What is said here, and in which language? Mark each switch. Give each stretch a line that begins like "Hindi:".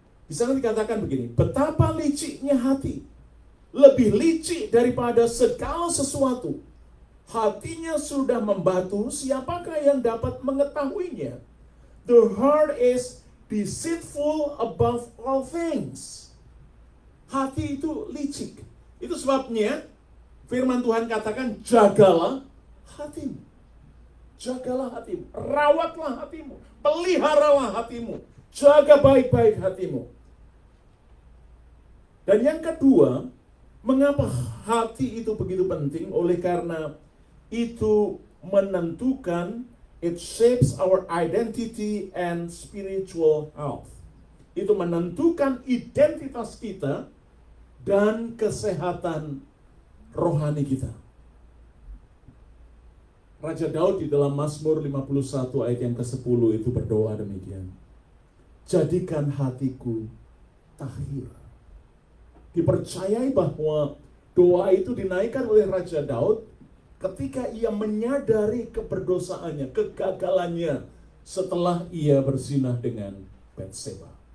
Indonesian: Di sana dikatakan begini, betapa liciknya hati, lebih licik daripada segala sesuatu. Hatinya sudah membatu, siapakah yang dapat mengetahuinya?
English: The heart is deceitful above all things.
Indonesian: Hati itu licik. Itu sebabnya firman Tuhan katakan, jagalah hatimu. Jagalah hatimu, rawatlah hatimu, peliharalah hatimu, jaga baik-baik hatimu. Dan yang kedua, mengapa hati itu begitu penting? Oleh karena itu menentukan
English: It shapes our identity and spiritual health.
Indonesian: Itu menentukan identitas kita dan kesehatan rohani kita. Raja Daud di dalam Mazmur 51 ayat yang ke-10 itu berdoa demikian. Jadikan hatiku tahir. Dipercayai bahwa doa itu dinaikkan oleh Raja Daud ketika ia menyadari keberdosaannya, kegagalannya setelah ia berzinah dengan Batseba.